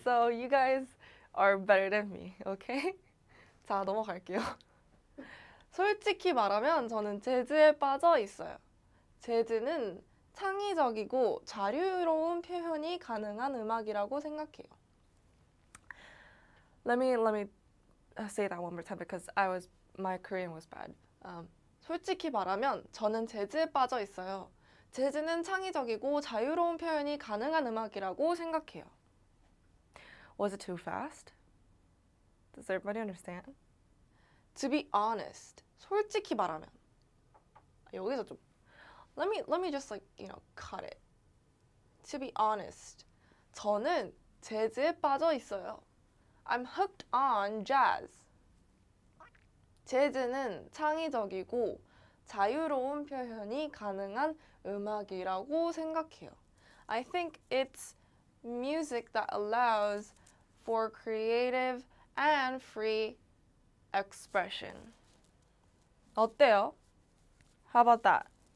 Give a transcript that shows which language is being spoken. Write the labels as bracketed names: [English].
[English] So you guys are better than me. [Korean] Okay? 자, 넘어갈게요. 솔직히 말하면 저는 재즈에 빠져 있어요. 재즈는 창의적이고 자유로운 표현이 가능한 음악이라고 생각해요. [English] Let me say that one more time because my Korean was bad. [Korean] 솔직히 말하면 저는 재즈에 빠져 있어요. 재즈는 창의적이고 자유로운 표현이 가능한 음악이라고 생각해요. [English] Was it too fast? Does everybody understand? To be honest, [Korean] 솔직히 말하면 여기서 좀 [English] let me just like, you know, cut it. To be honest, [Korean] 저는 재즈에 빠져 있어요. [English] I'm hooked on jazz. [Korean] 재즈는 창의적이고 자유로운 표현이 가능한 음악이라고 생각해요. [English] I think it's music that allows for creative and free expression. [Korean] 어때요? [English] How about that?